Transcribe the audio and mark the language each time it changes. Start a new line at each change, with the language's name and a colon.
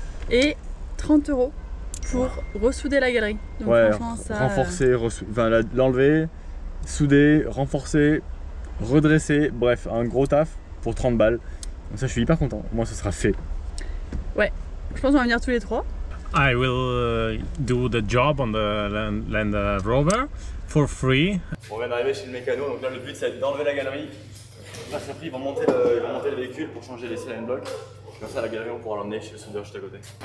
French: Et 30 € pour ressouder la galerie. Donc ouais, ça, renforcer, l'enlever, souder, renforcer, redresser, bref, un gros taf pour 30 balles. Donc ça, je suis hyper content. Moi, ça sera fait. Ouais, je pense qu'on va venir tous les trois.
English: I will do the job on the Land Rover for free.
French: On vient d'arriver chez le mécano, donc là le but c'est d'enlever la galerie. Après ils vont monter le véhicule pour changer les silent blocks. Comme ça la galerie on pourra l'emmener chez le soudeur juste à côté.